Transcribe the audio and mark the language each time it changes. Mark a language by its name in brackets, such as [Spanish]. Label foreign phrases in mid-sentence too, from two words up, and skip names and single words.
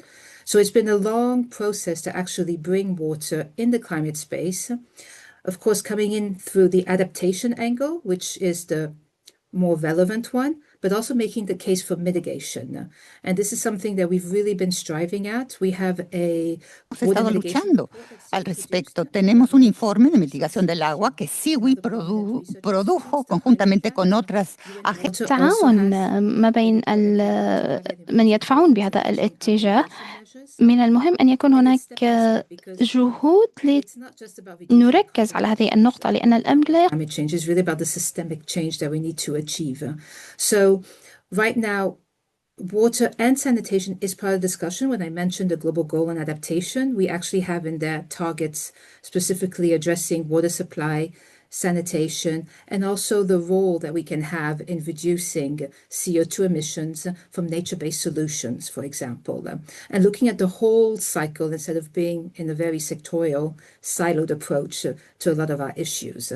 [English] So it's been a long process to actually bring water in the climate space. Of course, coming in through the adaptation angle, which is the more relevant one, but also making the case for mitigation. And this is something that we've really been striving at. We have a [Spanish] Hemos estado luchando al respecto. Tenemos un informe de mitigación del agua que SIWI produjo conjuntamente con otras agencias. [Arabic] التعاون ما بين من يدفعون بهذا الاتجاه. من المهم أن يكون هناك جهود لنركز على هذه النقطة لأن الأمر لا [English] climate change is really about the systemic change that we need to achieve. So right now, water and sanitation is part of the discussion. When I mentioned the global goal on adaptation, we actually have in there targets specifically addressing water supply, sanitation, and also the role that we can have in reducing CO2 emissions from nature-based solutions, for example, and looking at the whole cycle instead of being in a very sectorial, siloed approach to a lot of our issues.